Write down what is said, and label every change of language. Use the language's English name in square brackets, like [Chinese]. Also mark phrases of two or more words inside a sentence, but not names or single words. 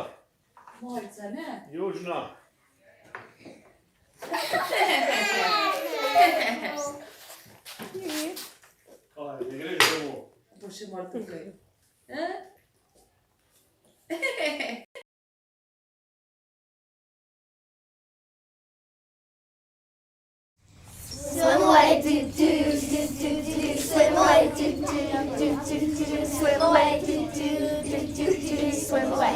[Slovenian] Moljca, ne? Južna. Ajde, ne greš domov. Bo še malo tukaj. [English] Swim away, do do do do do. Swim away, do do do do do. Swim away, do do do do do. Swim away.